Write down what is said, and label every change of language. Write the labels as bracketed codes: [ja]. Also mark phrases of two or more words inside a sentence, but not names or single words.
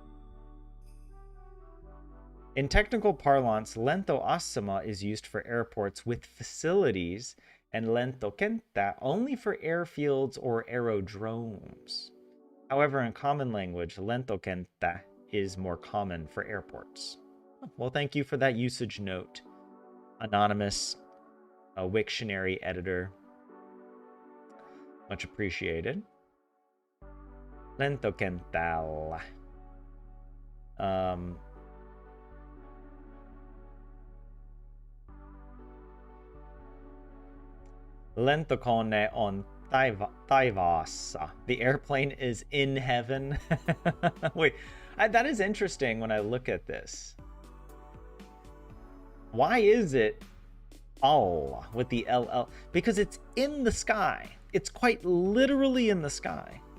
[en] In technical parlance, lentoasema is used for airports with facilities, and lentokenttä only for airfields or aerodromes. However, in common language, lentokenttä is more common for airports. Well, thank you for that usage note, anonymous Wiktionary editor. Much appreciated. [fi] Lentokentällä. Lentokone on taivaassa. [en] The airplane is in heaven. Wait, that is interesting when I look at this. Why is it all with the LL? Because it's in the sky. It's quite literally in the sky.